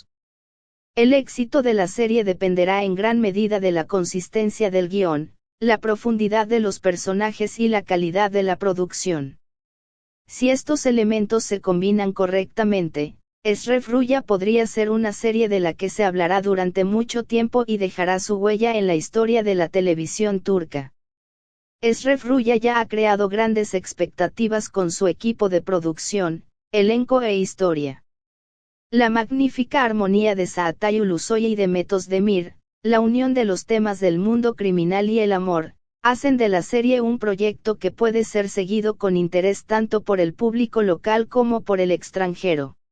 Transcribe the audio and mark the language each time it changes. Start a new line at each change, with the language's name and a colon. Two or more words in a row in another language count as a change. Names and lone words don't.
Spanish: El éxito de la serie dependerá en gran medida de la consistencia del guión, la profundidad de los personajes y la calidad de la producción. Si estos elementos se combinan correctamente, Eşref Rüya podría ser una serie de la que se hablará durante mucho tiempo y dejará su huella en la historia de la televisión turca. Eşref Rüya ya ha creado grandes expectativas con su equipo de producción, elenco e historia. La magnífica armonía de Çağatay Ulusoy y Demet Özdemir, la unión de los temas del mundo criminal y el amor, hacen de la serie un proyecto que puede ser seguido con interés tanto por el público local como por el extranjero.